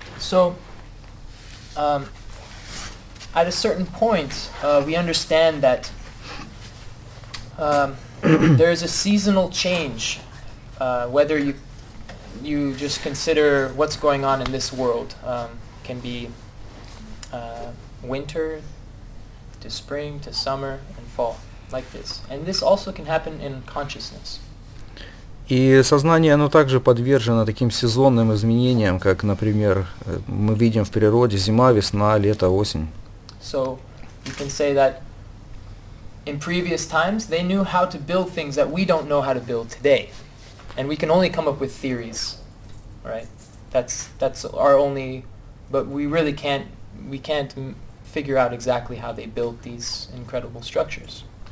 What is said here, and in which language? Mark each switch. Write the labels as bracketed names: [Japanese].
[English] So, at a certain point, we understand that there is a seasonal change, whether you just consider what's going on in this world, can be winter to spring to summer and fall, like this. And this also can happen in consciousness. [Russian] И сознание, оно также подвержено таким сезонным изменениям, как, например, мы видим в природе зима, весна, лето, осень. [English] So you can say that in previous times they knew how to build things that we don't know how to build today. And we can only come up with theories, right? That's our only, but we really can't figure out exactly how they built these incredible structures.